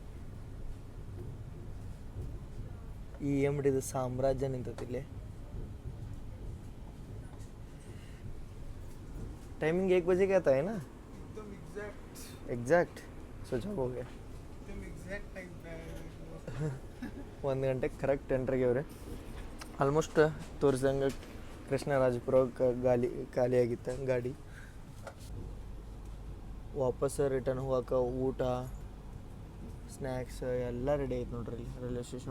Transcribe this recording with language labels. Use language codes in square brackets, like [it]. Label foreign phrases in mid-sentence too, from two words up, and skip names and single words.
[kn] EMDದು ಸಾಮ್ರಾಜ್ಯ ನಿಂತೈತಿ ಇಲ್ಲಿ. [hi] टाइमिंग 1 बजे का आता है ना? एकदम एग्जैक्ट सोचा हो गया. एकदम [en] exact time [hi] पे [kn] 1 ಗಂಟೆಗೆ ಕರೆಕ್ಟ್ ಎಂಟ್ರಿಗೆ ಅವ್ರೆ. ಆಲ್ಮೋಸ್ಟ್ ತೋರಿಸ್ದಂಗೆ ಕೃಷ್ಣರಾಜಪುರ ಖಾಲಿ ಆಗಿತ್ತು ಗಾಡಿ. ವಾಪಸ್ ರಿಟರ್ನ್ ಹೋಗಕ್ಕೆ ಊಟ ಸ್ನ್ಯಾಕ್ಸ್ ಎಲ್ಲ ರೆಡಿ ಐತೆ ನೋಡ್ರಿ ಇಲ್ಲಿ [en] railway station.